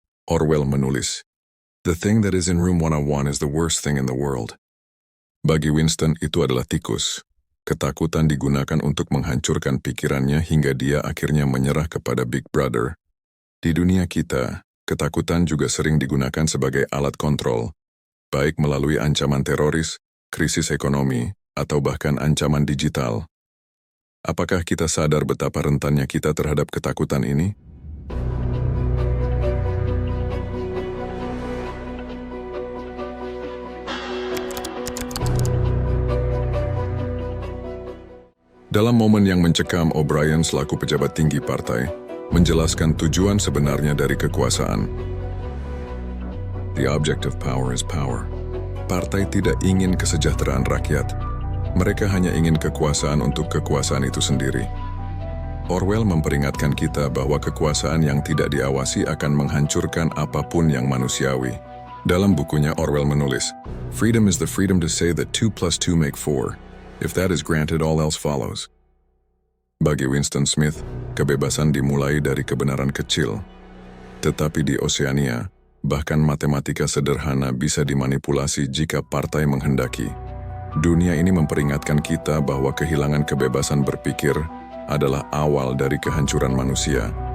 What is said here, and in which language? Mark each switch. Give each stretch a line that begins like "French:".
Indonesian: Orwell menulis,
English: "The thing that is in Room 101 is the worst thing in the world."
Indonesian: Bagi Winston, itu adalah tikus. Ketakutan digunakan untuk menghancurkan pikirannya hingga dia akhirnya menyerah kepada Big Brother. Di dunia kita, ketakutan juga sering digunakan sebagai alat kontrol, baik melalui ancaman teroris, krisis ekonomi, atau bahkan ancaman digital. Apakah kita sadar betapa rentannya kita terhadap ketakutan ini? Dalam momen yang mencekam, O'Brien selaku pejabat tinggi partai menjelaskan tujuan sebenarnya dari kekuasaan.
English: The object of power is power.
Indonesian: Partai tidak ingin kesejahteraan rakyat. Mereka hanya ingin kekuasaan untuk kekuasaan itu sendiri. Orwell memperingatkan kita bahwa kekuasaan yang tidak diawasi akan menghancurkan apapun yang manusiawi. Dalam bukunya, Orwell menulis,
English: "Freedom is the freedom to say that 2 + 2 make 4. If that is granted, all else follows."
Indonesian: Bagi Winston Smith, kebebasan dimulai dari kebenaran kecil. Tetapi di Oceania, bahkan matematika sederhana bisa dimanipulasi jika partai menghendaki. Dunia ini memperingatkan kita bahwa kehilangan kebebasan berpikir adalah awal dari kehancuran manusia.